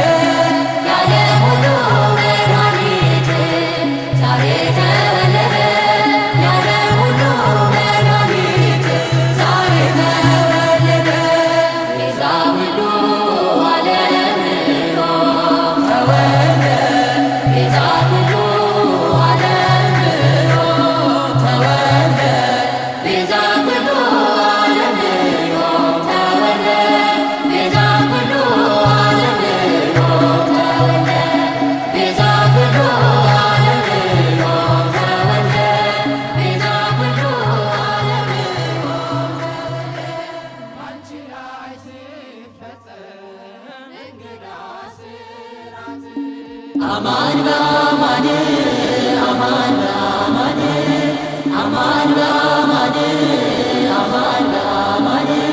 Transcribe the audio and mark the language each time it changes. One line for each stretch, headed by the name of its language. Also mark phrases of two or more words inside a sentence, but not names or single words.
Amharic: የዓለም ሁሉ መድኃኒት ዛሬ ተወለደ የዓለም ሁሉ መድኃኒት ዛሬ ተወለደ
Geez: ቤዛ ሁሉ ዓለም ተወልደ ቤዛ ሁሉ ዓለም ተወልደ ቤዛ ኩሉ ዓለም ተወልደ ቤዛ ኩሉ ዓለም ተወልደ ቤዛ ኩሉ ዓለም ተወልደ ቤዛ ኩሉ ዓለም
Amharic: አንቺ ላይ ሲፈጸም እንግዳ ስራት
Geez: አማን በአማን አማን በአማን አማን በአማን አማን በአማን